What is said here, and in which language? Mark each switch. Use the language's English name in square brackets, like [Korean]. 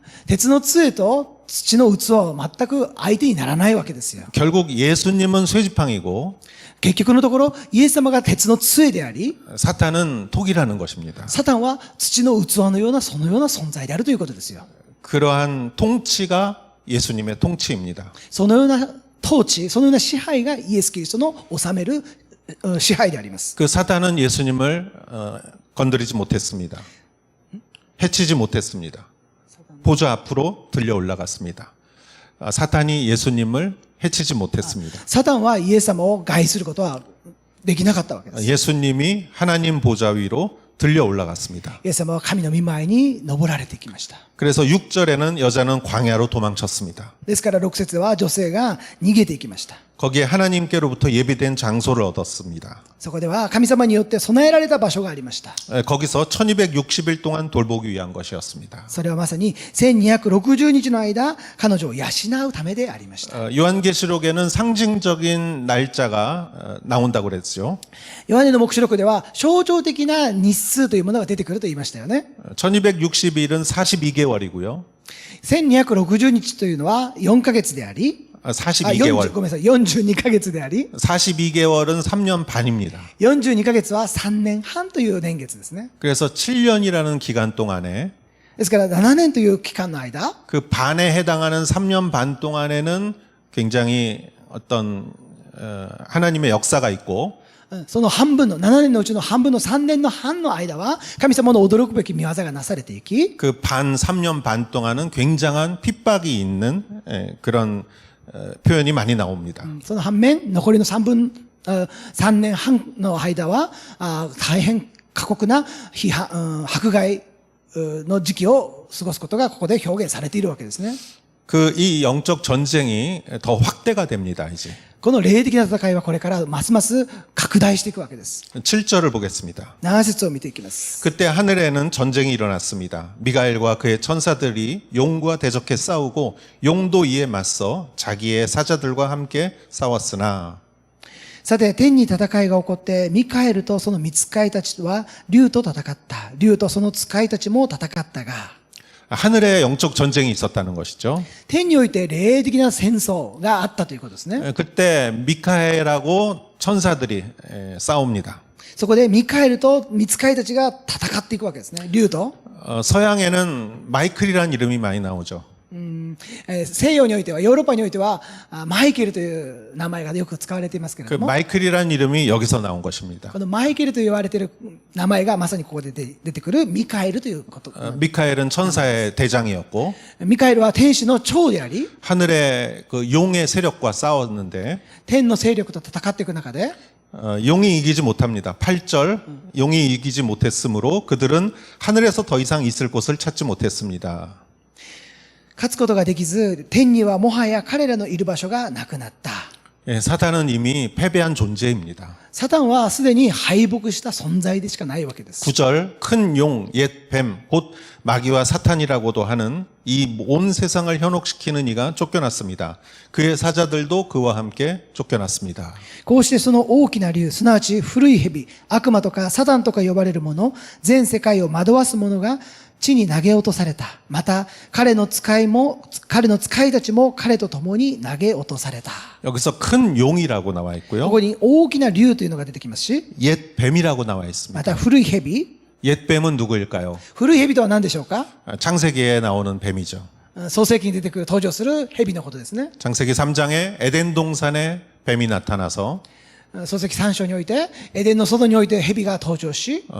[Japanese] 鉄の杖と土の器は全く相手にならないわけですよ。 [Korean] 결국 예수님은 쇠지팡이고 [Japanese] 結局のところ、イエス様が鉄の杖であり、 [Korean] 사탄은 토기라는 것입니다. [Japanese] サタンは土の器のようなそのような存在であるということですよ。 [Korean] 그러한 통치가 예수님의 통치입니다. [Japanese] そのような統治、そのような支配がイエス・キリストの治める支配であります。 [Korean] 그 사탄은 예수님을 건드리지 못했습니다. 해치지 못했습니다. 보좌 앞으로 들려 올라갔습니다. 사탄이 예수님을 해치지 못했습니다. [Japanese] サタンはイエス様を害することはできなかったわけです。 [Korean] 예수님이 하나님 보좌 위로 들려 올라갔습니다. [Japanese] イエス様は神の御前に登られてきました。 [Korean] 그래서 6절에는 여자는 광야로 도망쳤습니다. [Japanese] ですから6節は女性が逃げていきました。 [Korean] 거기에 하나님께로부터 예비된 장소를 얻었습니다. [Japanese] そこでは神様によって備えられた場所がありました。 [Korean] 거기서 1260일 동안 돌보기 위한 것이었습니다. [Japanese] それはまさに1260日の間、彼女を養うためでありました。 [Korean] 요한계시록에는 상징적인 날짜가 나온다고 그랬죠. [Japanese] ヨハネの黙示録では象徴的な日数というものが出てくると言いましたよね。 [Korean] 1260일은 42개월이고요. [Japanese] 1260日というのは4ヶ月であり、 [Korean] 42개월. [Japanese] ごめんなさい、42ヶ月であり、 [Korean] 42개월은 3년 반입니다. [Japanese] 42ヶ月は3年半という年月ですね。 [Korean] 그래서 7년이라는 기간 동안에 [Japanese] ですから7年という期間の間、 [Korean] 그 반에 해당하는 3년 반 동안에는 굉장히 어떤 하나님의 역사가 있고 [Japanese] その半分の、7年のうちの半分の3年の半の間は、神様の驚くべき見業がなされていき、 [Korean] 그 반 3년 반 동안은 굉장한 핍박이 있는 그런 표현이 많이 나옵니다. [Japanese] その反面、残りの3年半の間は、大変過酷な迫害の時期を過ごすことがここで表現されているわけですね。 [Korean] 그 이 영적 전쟁이 더 확대가 됩니다, 이제. [Japanese] この霊的な戦いはこれからますます拡大していくわけです。 [Korean] 7절을 보겠습니다. [Japanese] 7節を見ていきます。 [Korean] 그때 하늘에는 전쟁이 일어났습니다. 미가엘과 그의 천사들이 용과 대적해 싸우고 용도 이에 맞서 자기의 사자들과 함께 싸웠으나 [Japanese] さて、天に戦いが起こって、ミカエルとその御使いたちは竜と戦った。竜とその使いたちも戦ったが、 [Korean] 하늘에 영적 전쟁이 있었다는 것이죠. [Japanese] 天において霊的な戦争があったということですね。 [Korean] 그때 미카엘하고 천사들이 싸웁니다. [Japanese] そこでミカエルと御使いたちが戦っていくわけですね。竜と。 [Korean] 서양에는 마이클이라는 이름이 많이 나오죠. [Japanese] 西洋においては、ヨーロッパにおいては、マイケルという名前がよく使われていますけれ 그 ども、 [Korean] 마이클이라는 이름이 여기서 나온 것입니다. [Japanese] このマイケルと言われている名前がまさにここで出てくるミカエルということ。 [Korean] 미카엘은 천사의 대장이었고 [Japanese] ミカエルは天使の長であり、 [Korean] 하늘의 그 용의 세력과 싸웠는데 [Japanese] 天の勢力と戦っていく中で、 [Korean] 용이 이기지 못합니다. 8절 용이 이기지 못했으므로 그들은 하늘에서 더 이상 있을 곳을 찾지 못했습니다. [Japanese] 勝つことができず、天にはもはや彼らのいる場所がなくなった。 [Korean] 사탄은 이미 패배한 존재입니다. [Japanese] サタンはすでに敗北した存在でしかないわけです。 [Korean] 9절 큰 용, 옛 뱀, 곧 마귀와 사탄이라고도 하는 이 온 세상을 현혹시키는 이가 쫓겨났습니다. 그의 사자들도 그와 함께 쫓겨났습니다. [Japanese] こうしてその大きな竜、すなわち古い蛇、悪魔とかサタンとか呼ばれるもの、全世界を惑わす者が地に投げ落とされた。また、彼の使いたちも彼と共に投げ落とされた。 [Korean] 여기서 큰 용이라고 나와 [Japanese] こ [Korean] 있고요. [Japanese] こに大きな竜というのが出てきますし、 [Korean] 옛 뱀이라고 나와 [Japanese] ま [Korean] 있습니다. [Japanese] た古い蛇。 [Korean] 옛 뱀은 누구일까요? [Japanese] 古い蛇とは何でしょうか？ [Korean] 창세기에 나오는 뱀이죠. [Japanese] 創世記に出てくる登場する蛇のことですね。 [Korean] 창세기 3장에 에덴 동산에 뱀이 나타나서 [Japanese] 創世記3章において、エデンの外において蛇が登場し、